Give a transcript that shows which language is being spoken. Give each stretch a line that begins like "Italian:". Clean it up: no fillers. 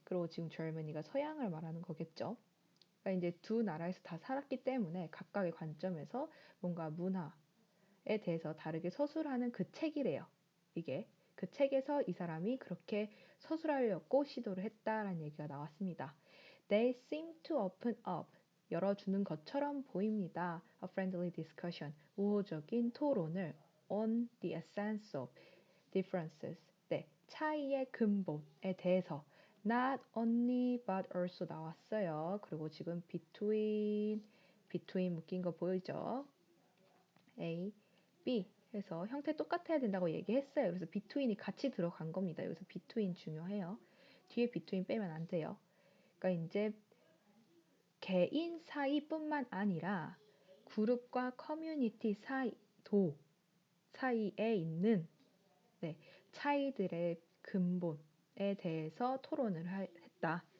Korean: 그리고 지금 Germany가 서양을 말하는 거겠죠. 그러니까 이제 두 나라에서 다 살았기 때문에 각각의 관점에서 뭔가 문화에 대해서 다르게 서술하는 그 책이래요. 이게. 그 책에서 이 사람이 그렇게 서술하려고 시도를 했다라는 얘기가 나왔습니다.
English: They seem to open up,
Korean: 열어주는 것처럼 보입니다.
English: A friendly discussion,
Korean: 우호적인 토론을
English: on the essence of differences,
Korean: 네, 차이의 근본에 대해서
English: not only but also
Korean: 나왔어요. 그리고 지금 between 묶인 거 보이죠? A, B 해서 형태 똑같아야 된다고 얘기했어요. 그래서 between이 같이 들어간 겁니다. 여기서 between 중요해요. 뒤에 between 빼면 안 돼요. 그러니까 이제 개인 사이뿐만 아니라 그룹과 커뮤니티 사이에 있는 차이들의 근본에 대해서 했다.